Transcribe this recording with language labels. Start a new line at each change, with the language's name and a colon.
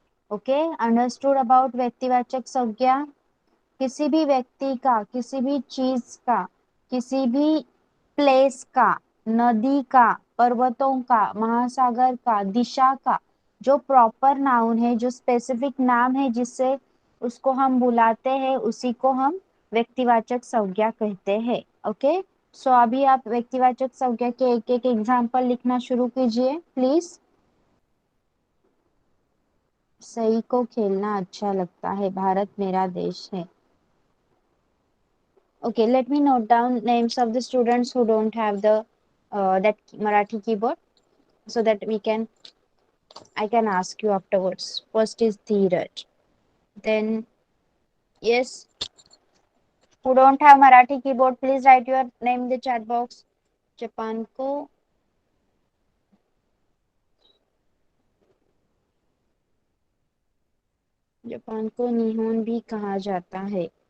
Hindi: Okay, understood about व्यक्तिवाचक संज्ञा। किसी भी व्यक्ति का, किसी भी चीज का, किसी भी प्लेस का, नदी का, पर्वतों का, महासागर का, दिशा का जो प्रॉपर नाउन है, जो स्पेसिफिक नाम है जिससे उसको हम बुलाते हैं, उसी को हम व्यक्तिवाचक संज्ञा कहते हैं। ओके, सो अभी आप व्यक्तिवाचक संज्ञा के एक एक एग्जाम्पल लिखना शुरू कीजिए प्लीज। सही को खेलना अच्छा लगता है, भारत मेरा देश है।
English: Okay, let me note down names of the students who don't have the that Marathi keyboard, so that I can ask you afterwards. First is Dheeraj. Then, yes, who don't have Marathi keyboard, please write your name in the chat box.
Hindi: Japan को निहोन भी कहा जाता है।